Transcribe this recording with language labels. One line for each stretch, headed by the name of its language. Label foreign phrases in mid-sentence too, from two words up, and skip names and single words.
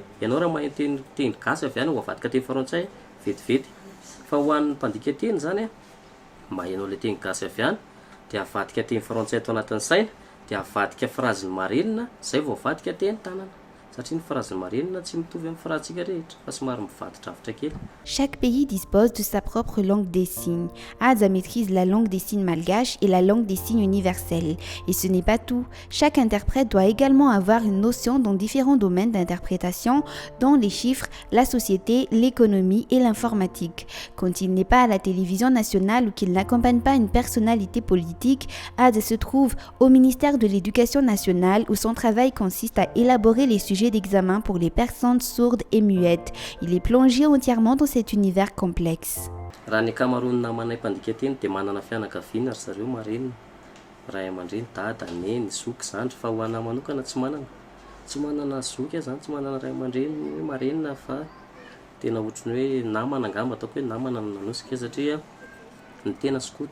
Malagasy: Ianao raha mahay teny gasy avy any avadika teny frantsay vetivety, fa ho an'ny mpandikateny zany mahainao le teny gasy avy any dia avadika teny frantsay atao anatin'ny saina dia avadika phrase marenina zay vao avadika teny tanana. Satria ny phrase marenina tsy mitovy amin'ny phrasetsika rehetra fa somary mivadidravitra kely.
French: Chaque pays dispose de sa propre langue des signes. Ada maîtrise la langue des signes malgache et la langue des signes universelle. Et ce n'est pas tout. Chaque interprète doit également avoir une notion dans différents domaines d'interprétation, dont les chiffres, la société, l'économie et l'informatique. Quand il n'est pas à la télévision nationale ou qu'il n'accompagne pas une personnalité politique, Ada se trouve au ministère de l'Éducation nationale où son travail consiste à élaborer les sujets d'examen pour les personnes sourdes et muettes. Il est plongé entièrement dans cet univers complexe.
Malagasy: Raha ny ankamaroany namanay mpandikateny dia manana fianakaviana ry zareo marenina. Ray aman-dreny, dada, neny, zoky, zandry, fa ho anahy manokana tsy manana zoky zany, tsy manana ray aman-dreny marenina fa tena ohatrany hoe namana angamba ataoko hoe namana no nanosika satria ny tena sokoto.